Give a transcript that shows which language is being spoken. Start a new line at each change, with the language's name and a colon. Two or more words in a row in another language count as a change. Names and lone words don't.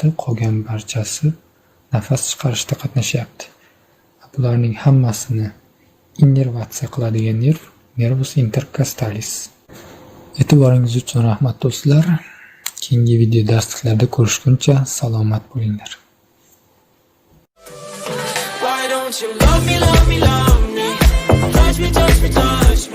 Uzbek: Qolgan barchasi nafas chiqarishda qatnashyapti. Bularning hammasini innervatsiya qiladigan nerv
Latin: nervus intercostalis.
Uzbek: E'tiboringiz uchun rahmat do'stlar. Keyingi video darsliklarda ko'rishguncha salomat bo'linglar.
English: Why don't you love me, love me, love me? Touch me, touch me, touch me.